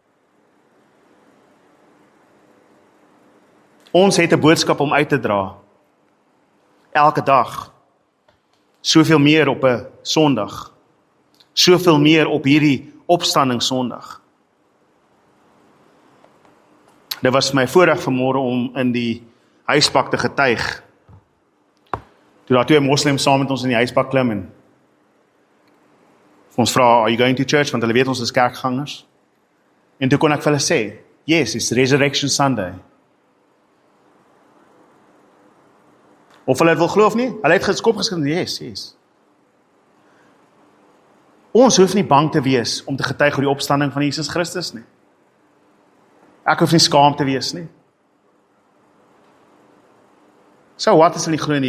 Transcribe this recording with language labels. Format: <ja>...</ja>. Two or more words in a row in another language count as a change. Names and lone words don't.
<af>Ons het 'n boodskap om uit te dra, elke dag, soveel meer op 'n Sondag, soveel meer op hierdie opstandingssondag. Dit was my voorreg vanmôre om in die huispak te getuig. Toe daar 2 moslems saam met ons in die huispak klim en ons vra,</af> <en>are you going to church?</en> <af>Want hulle weet ons is kerkgangers. En toe kon ek vir hulle sê,</af> <en>yes, it's Resurrection Sunday.</en> <af>Of hulle het wil glo of nie, hulle het geskop geskryf, yes. Ons hoef nie bang te wees om te getuig oor die opstanding van Jesus Christus nie. Ek hoef nie skaam te wees nie. So wat is hulle nie glo nie?</af>